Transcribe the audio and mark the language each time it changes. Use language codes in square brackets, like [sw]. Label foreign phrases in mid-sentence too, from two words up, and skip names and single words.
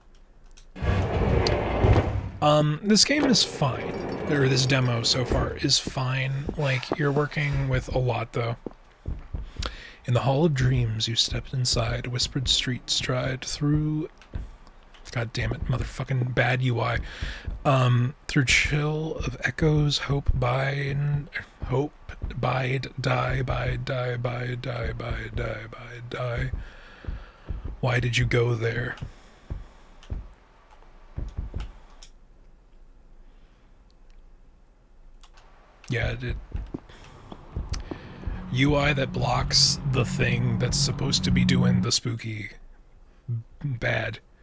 [en] This game is fine, or this demo so far is fine. Like, you're working with a lot, though. In the Hall of Dreams, you stepped inside, whispered street stride through... God damn it, motherfucking bad UI. Through chill of echoes, hope, bide, die, bide, die, bide, die, bide, die, bide, die. Why did you go there? Yeah, UI that blocks the thing that's supposed to be doing the spooky bad.